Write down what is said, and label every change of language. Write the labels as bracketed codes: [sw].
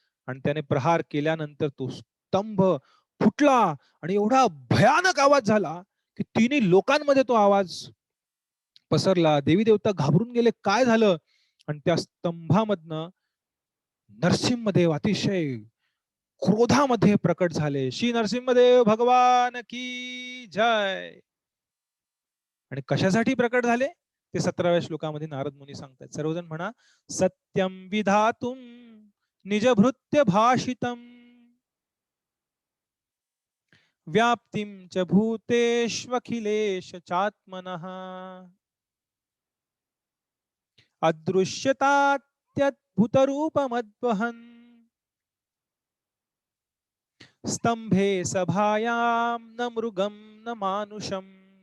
[mr] आणि त्याने प्रहार केल्यानंतर तो स्तंभ फुटला आणि एवढा भयानक आवाज झाला की तिन्ही लोकांमध्ये तो आवाज पसरला. देवी देवता घाबरून गेले, काय झालं? आणि त्या स्तंभामधनं नरसिंहदेव अतिशय क्रोधामध्ये प्रकट झाले. [hi] श्री नरसिंहदेव भगवान की जय. [mr] आणि कशासाठी प्रकट झाले ते 17व्या श्लोकामध्ये नारद मुनी सांगतात. सर्वजण म्हणा, [sa] सत्यम विधातुम निजभृत्य भाषितम व्याप्तिम च भूतेष्वखिलेश चात्मनः अदृश्यतात्यद्भुतरूपमद्वहन् स्तंभे सभायां न मृगम न मानुषम.